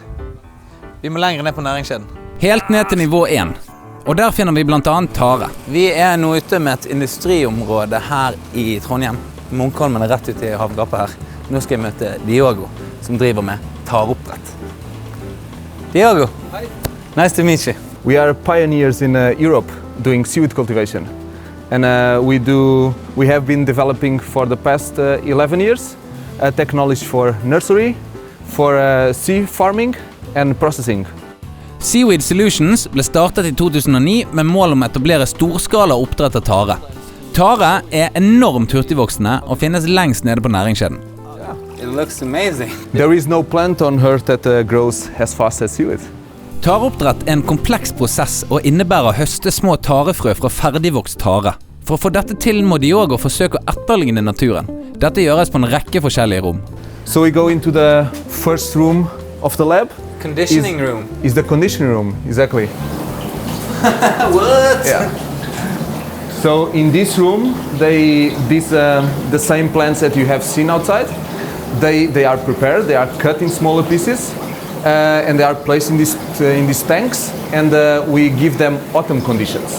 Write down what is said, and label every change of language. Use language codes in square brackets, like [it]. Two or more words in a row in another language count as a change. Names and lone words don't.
[no] Vi må lenger ned på næringskjeden. Helt ned til nivå 1. Og der finner vi blant annet tare. Vi er nå ute med et industriområde her i Trondheim. Munkholmen er rett ut i havgapet her. Nå skal jeg møte Diogo, som driver med taroppdrett. Diogo, [en] nice to meet you. We are pioneers in Europe doing seaweed cultivation. And we have been developing for the past 11 years a technology for nursery, for sea farming and processing. [no] Seaweed Solutions ble startet i 2009 med mål om å etablere storskala oppdrett av tare. Tare er enormt hurtigvoksende og finnes lengst nede på næringskjeden. [en] It looks amazing. There is no plant on Earth that grows as fast as seaweed. [no] Tareoppdrett er en kompleks prosess og innebærer å høste små tarefrø fra ferdigvokst tare. For å få dette til må Diogo forsøke å etterligne naturen. Dette gjøres på en rekke forskjellige rom. [en] So we go into the first room of the lab. Conditioning room. Is the conditioning room, exactly. What? Yeah. So in this room, the same plants that you have seen outside, they are prepared, they are cut in smaller pieces, and they are placed in these tanks, and we give them autumn conditions.